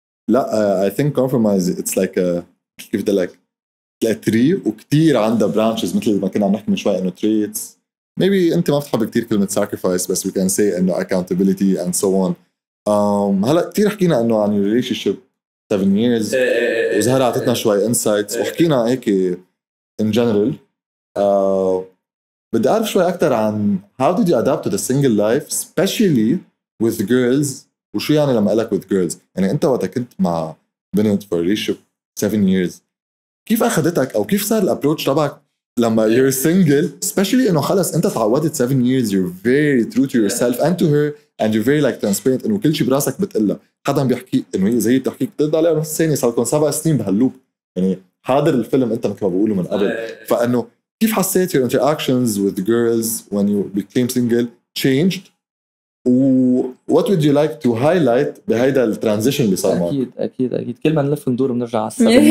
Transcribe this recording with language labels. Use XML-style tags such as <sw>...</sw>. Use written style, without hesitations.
<ar>لا</ar> <en>I think compromise it's like a</en> <ar>كيف بدي لك tree وكتير عندها branches مثل ما كنا عم نحكي من شوي إنه traits.</ar> <en>Maybe</en> <ar>أنت ما بتحب كتير كلمة</ar> <en>sacrifice بس we can say إنه accountability and so on.</en> <ar>هلا كتير حكينا إنه عن relationship 7 years وزهرة عطتنا شوي insights وحكينا هيك</ar> <en>in general.</en> <ar>بدي أعرف شوي أكتر عن</ar> <en>how did you adapt to the single life especially with girls.</en> <ar>وشو يعني لما قالك with girls يعني أنت وقت كنت مع بنت</ar> <en>for relationship 7 years</en> <ar>كيف أخدتك أو كيف صار الابروتش تبعك لما</ar> <en>you're single especially</en> <ar>إنه خلص أنت تعودت 7 years</ar> <en>you're very true to yourself and to her and you're very like transparent</en> <ar>إنه كل شيء براسك بتقلها. حدا بيحكي إنه هي زي بتحكيك بترد عليها نفس الثانية صار لكم 7 سنين بهاللوب يعني حاضر الفيلم أنت مثل ما بقوله من قبل. فإنه كيف حسيت</ar> <en>your interactions with girls when you became single changed what would you like to highlight</en> <ar>بهيدا الترانزيشن اللي صار معك؟ أكيد كل ما نلف وندور بنرجع على السبب.</ar>